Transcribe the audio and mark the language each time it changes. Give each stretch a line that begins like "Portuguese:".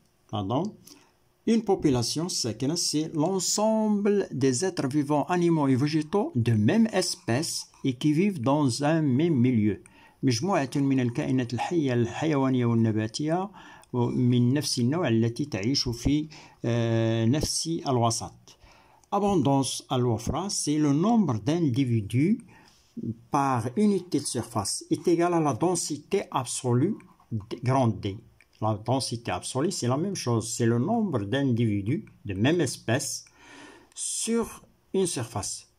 French: Pardon. Une population, c'est l'ensemble des êtres vivants, animaux et végétaux de même espèce et qui vivent dans un même milieu.
Arabic: مجموعة من الكائنات الحية الحيوانية والنباتية من نفس النوع التي تعيش في نفس الوسط.
French: Abondance al-wafra, c'est le nombre d'individus par unité de surface est égal à la densité absolue grande D. La densité absolue, c'est la même chose, c'est le nombre d'individus de même espèce sur une surface.